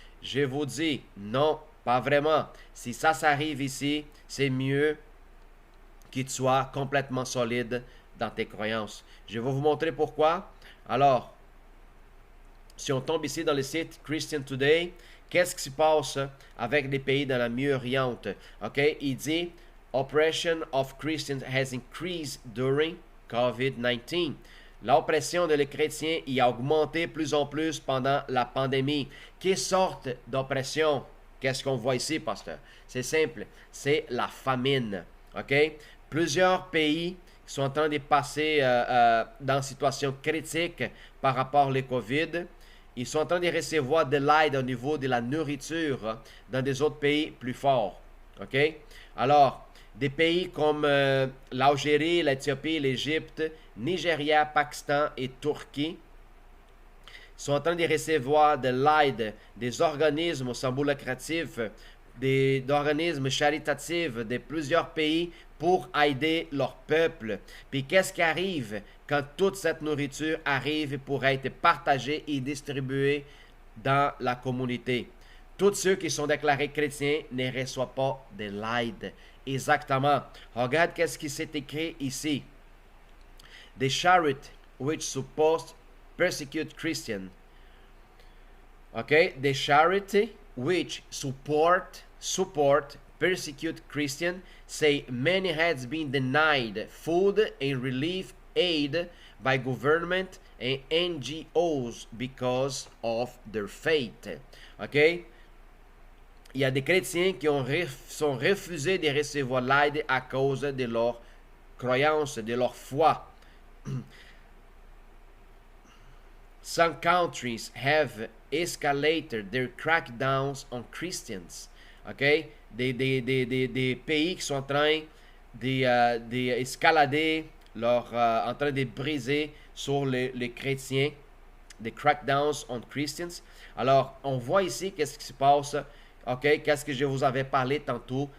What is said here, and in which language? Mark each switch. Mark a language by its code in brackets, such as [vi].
[fr] Je vous dis, non, pas vraiment. Si ça s'arrive ici, c'est mieux que tu sois complètement solide dans tes croyances. Je vais vous montrer pourquoi. Alors, si on tombe ici dans le site Christian Today, qu'est-ce qui se passe avec les pays dans la Mieux-Orient? [en] OK, [fr] il dit [en] Oppression of Christians has increased during COVID-19. [fr] L'oppression des chrétiens y a augmenté plus en plus pendant la pandémie. Quelle sorte d'oppression? Qu'est-ce qu'on voit ici, pasteur? C'est simple, c'est la famine. OK? Plusieurs pays sont en train de passer dans une situation critique par rapport au COVID. Ils sont en train de recevoir de l'aide au niveau de la nourriture dans des autres pays plus forts. OK? Alors, des pays comme l'Algérie, l'Éthiopie, l'Égypte, Nigeria, Pakistan et Turquie sont en train de recevoir de l'aide des organismes sans but lucratif, d'organismes charitatifs de plusieurs pays pour aider leur peuple. Puis qu'est-ce qui arrive quand toute cette nourriture arrive pour être partagée et distribuée dans la communauté? Tous ceux qui sont déclarés chrétiens ne reçoivent pas de l'aide. Exactement. Regarde qu'est-ce qui s'est écrit ici. [en] The charity which supposed persecute Christians. Okay, the charity which support persecute Christian say many has been denied food and relief aid by government and NGOs because of their faith. OK? [fr] Il y a des chrétiens qui sont refusés de recevoir l'aide à cause de leur croyance, de leur foi. [en] Some countries have escalated their crackdowns on Christians. [fr] OK? Des pays qui sont en train d'escalader, en train de briser sur les chrétiens, des [en] crackdowns on Christians. [fr] Alors, on voit ici qu'est-ce qui se passe. OK? Qu'est-ce que je vous avais parlé tantôt?